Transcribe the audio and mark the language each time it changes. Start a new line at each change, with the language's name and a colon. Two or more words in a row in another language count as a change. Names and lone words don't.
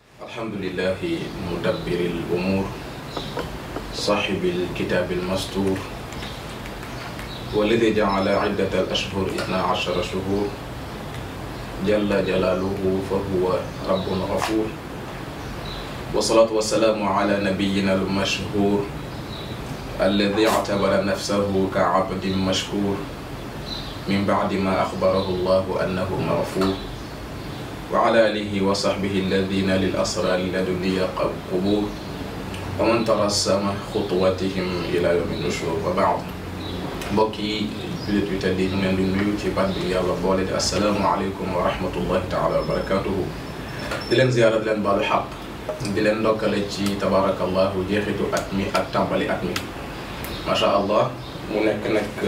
Arabic: الحمد لله مدبر الأمور صاحب الكتاب المستور والذي جعل عدة الأشهر 12 شهور جل جلاله فهو رب غفور والصلاة والسلام على نبينا المشهور الذي اعتبر نفسه كعبد مشكور من بعد ما أخبره الله أنه مغفور وعلى آله وصحبه الذين للأسرار لدنيا قبور ومن ترسم خطواتهم إلى يوم النشور وبعد
Wolof: mbokki jullit yu tedd yi ñu leen di nuyu ci baat bi yàlla boole di
Arabic: السلام عليكم ورحمة الله تعالى وبركاته
Wolof: di leen ziyaara di leen baalu xaq di leen ndokkale ci tabarakallahu jeexitu at mi ak tàmbali at mi
Arabic: ما شاء الله
Wolof: mu nekk nag